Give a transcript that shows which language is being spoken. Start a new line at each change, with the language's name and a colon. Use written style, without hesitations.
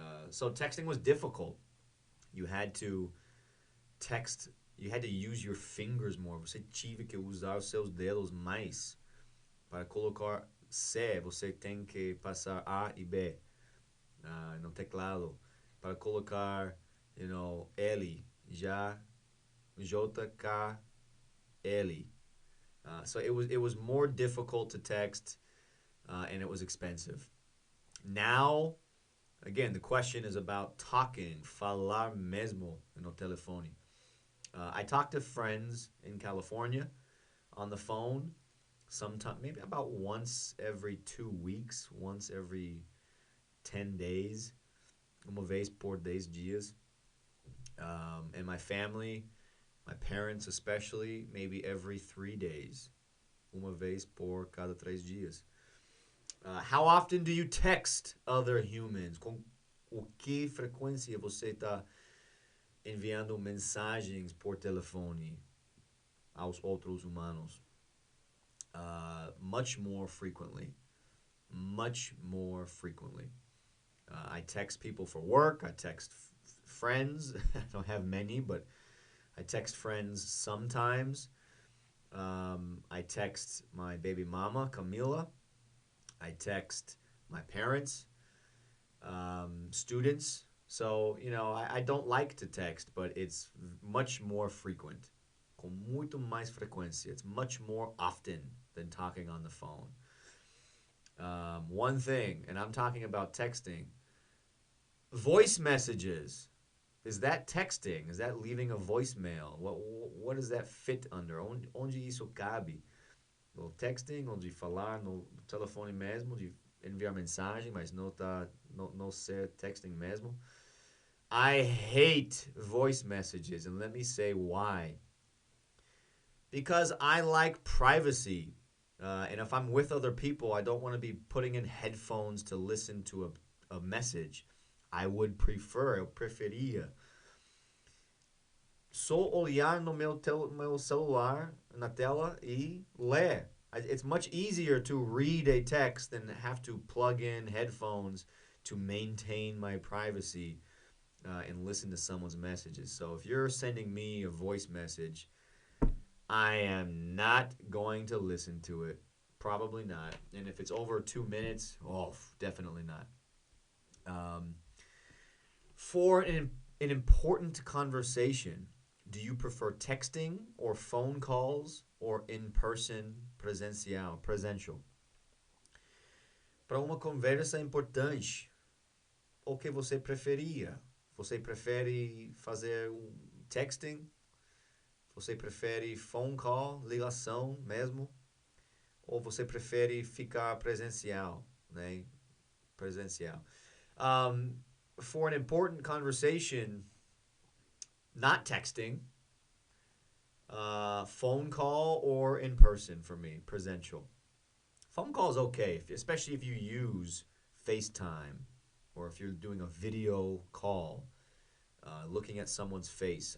English: So texting was difficult. You had to text, you had to use your fingers more.
Portuguese: Você tinha que usar os seus dedos mais. Para colocar C, você tem que passar A e B no teclado. Para colocar, L, já, J, K, L.
English: So it was more difficult to text, and it was expensive. Now, again, the question is about talking,
Portuguese: falar mesmo no telefone.
English: I talk to friends in California on the phone, sometime maybe about once every 2 weeks, once every 10 days,
Portuguese: uma vez por 10 dias.
English: And my family, my parents especially, maybe every 3 days,
Portuguese: uma vez por cada 3 dias.
English: How often do you text other humans?
Portuguese: Com o que frequência você está enviando mensagens por telefone aos outros humanos?
English: Much more frequently. Much more frequently. I text people for work. I text friends. I don't have many, but I text friends sometimes. I text my baby mama, Camila. I text my parents, students. So, I don't like to text, but it's much more frequent.
Portuguese: Com muito mais frequência.
English: It's much more often than talking on the phone. One thing, and I'm talking about texting, voice messages. Is that texting? Is that leaving a voicemail? What does that fit under?
Portuguese: Onde isso cabe? No texting, ou de falar no telefone mesmo, de enviar mensagem, mas não ser texting mesmo.
English: I hate voice messages, and let me say why. Because I like privacy. And if I'm with other people, I don't want to be putting in headphones to listen to a message.
Portuguese: Eu preferia só olhar no meu celular, na tela, e ler.
English: It's much easier to read a text than have to plug in headphones to maintain my privacy and listen to someone's messages. So if you're sending me a voice message, I am not going to listen to it. Probably not. And if it's over 2 minutes, definitely not. For an important conversation, do you prefer texting or phone calls or in-person presential?
Portuguese: Para uma conversa importante, o que você preferia? Você prefere fazer texting? Você prefere phone call, ligação mesmo? Ou você prefere ficar presencial, né? Presencial.
English: For an important conversation, not texting, phone call or in person for me, presential. Phone call is okay, especially if you use FaceTime or if you're doing a video call, looking at someone's face.